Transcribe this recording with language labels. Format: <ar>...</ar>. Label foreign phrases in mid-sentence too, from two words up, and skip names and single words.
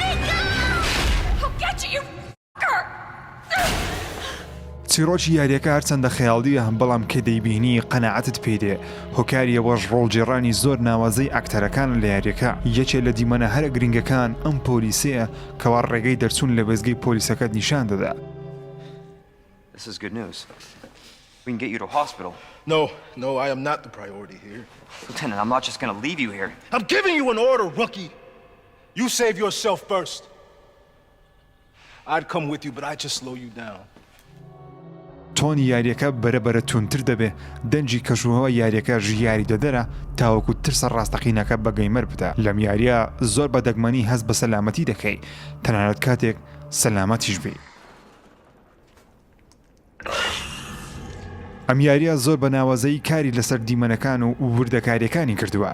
<ckb>چیرۆکی یاریەکە هەرچەندە خەیاڵیە بەڵام کە دەیبینی قەنەعەتت پێدێ. هۆکاریەوەش ڕۆڵجێڕانی زۆر ناوازەی ئاکتەرەکان لە یاریەکە. یەکێ لە دیمەنە هەرە گرنگەکان ئەم پۆلیسەیە کەوا ڕێگەی دەرچوون لە وێزگەی پۆلیسەکەت نیشان دەدا.</ckb> <en>This is good news. We can get you to a hospital. No, I am not the priority here. Lieutenant, I'm not just gonna leave you here. I'm giving you an order, rookie. You save yourself first. I'd come with you, but I'd just slow you down.</en> <ckb>تۆنی یاریەکە بەرەبەرە تونتر دەبێ، دەنجی کەشوهەوە یاریەکە ژیاری دەدەرە تاوەکو ترسە ڕاستەقینەکە بە گەیمەر بدە. لەم یاریە زۆر بە دەگمەنی هەست بە سەلامەتی دەکەی، تەنانەت کاتێک سەلامەتیش بێ. ئەم یاریە زۆر بە ناوازەی کاری لەسەر دیمەنەکان و وردەکاریەکانی کردووە.</ckb>